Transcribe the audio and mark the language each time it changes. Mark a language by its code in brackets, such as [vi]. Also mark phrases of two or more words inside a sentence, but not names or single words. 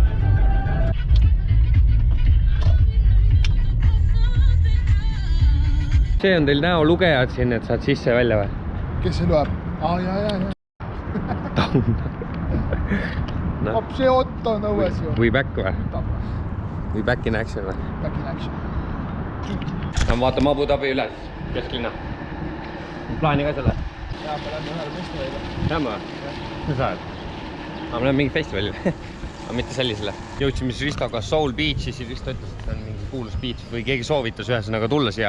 [et] See on teil näolugejad siin, et saad sisse ja välja või? Kes see loeb? Jaa. See Otto on õues ju. Või back või? Või [en] back in action [et] või? [en] Back in action. [et] Vaatame Abu Dhabi üles, kesklinna. Plaani ka selle? Jaa, me lähme ühele festivalile. Lähme või? Mis ajal? Me läheme mingi festivalile. Aga mitte sellisele. Jõudsime siis Ristoga Soul Beachi, siis Risto ütles, et see on mingi kuulus beach või keegi soovitas ühesõnaga tulla siia.